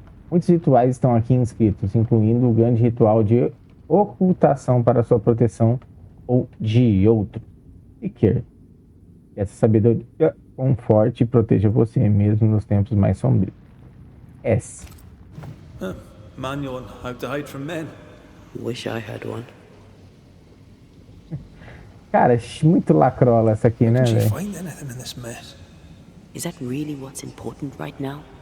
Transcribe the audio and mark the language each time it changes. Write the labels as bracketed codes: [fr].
[pt] Muitos rituais estão aqui inscritos, incluindo o grande ritual de ocultação para sua proteção ou de outro. E que essa sabedoria conforte e proteja você mesmo nos tempos mais sombrios. S. [en] Manual on how to hide from men. Wish I had one. [pt] Cara, muito lacrola essa aqui, né, [en] Did you [pt] velho? [en] find anything in this mess? Is that really what's important right now?